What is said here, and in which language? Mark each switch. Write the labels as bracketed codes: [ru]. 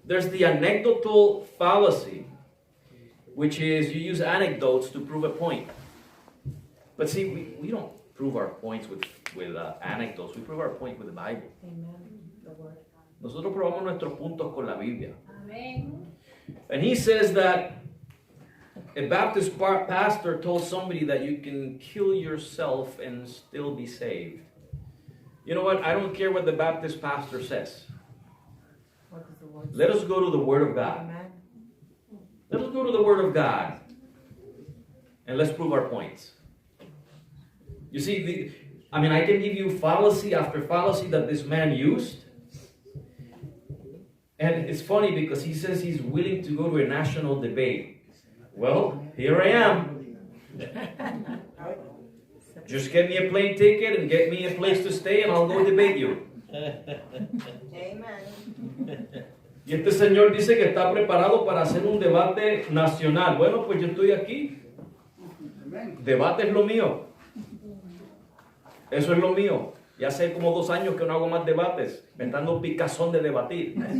[en] There's the anecdotal fallacy, which is you use anecdotes to prove a point. But see, we don't prove our points with anecdotes. We prove our point with the Bible. Amen. The word. [es] Nosotros probamos nuestros puntos con la Biblia. Amén. [en] And he says that a Baptist pastor told somebody that you can kill yourself and still be saved. You know what? I don't care what the Baptist pastor says. What does the word Let us go to the Word of God. Amen. Let us go to the Word of God. And let's prove our points. You see, I can give you fallacy after fallacy that this man used. And it's funny because he says he's willing to go to a national debate. Well, here I am. Just get me a plane ticket and get me a place to stay and I'll go debate you. Amen. [es] Y este señor dice que está preparado para hacer un debate nacional. Bueno, pues yo estoy aquí. Debate es lo mío. Eso es lo mío. Ya hace como 2 años que no hago más debates. Me está dando picazón de debatir.